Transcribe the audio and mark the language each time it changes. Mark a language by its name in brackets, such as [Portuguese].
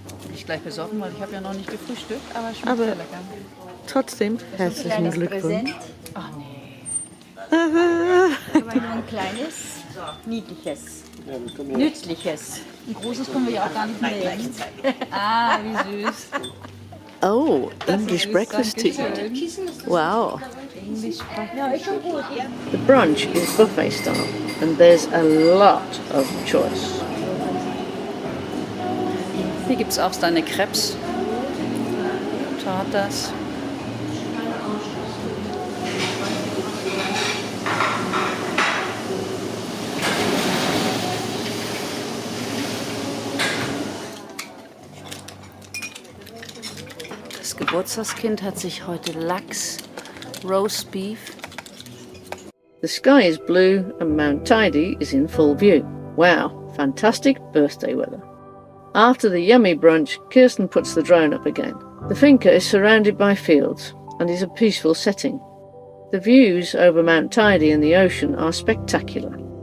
[German] Nicht gleich besoffen, weil ich habe ja noch nicht gefrühstückt, aber es schmeckt Aber sehr lecker. trotzdem, herzlichen Glückwunsch. Ach nee. Aber nur ein kleines, niedliches. Nützliches. Ein großes können wir ja auch gar nicht nehmen. Ah, wie süß. [English] Oh, English breakfast tea. Wow. The brunch is buffet style and there's a lot of choice. [German] Hier gibt es auch deine Crepes. Tartas. Das Geburtstagskind hat sich heute Lachs, Roast Beef. [English] The sky is blue and Mount Tidy is in full view. Wow, fantastic birthday weather. After the yummy brunch, Kirsten puts the drone up again. The finca is surrounded by fields and is a peaceful setting. The views over Mount Tidy and the ocean are spectacular.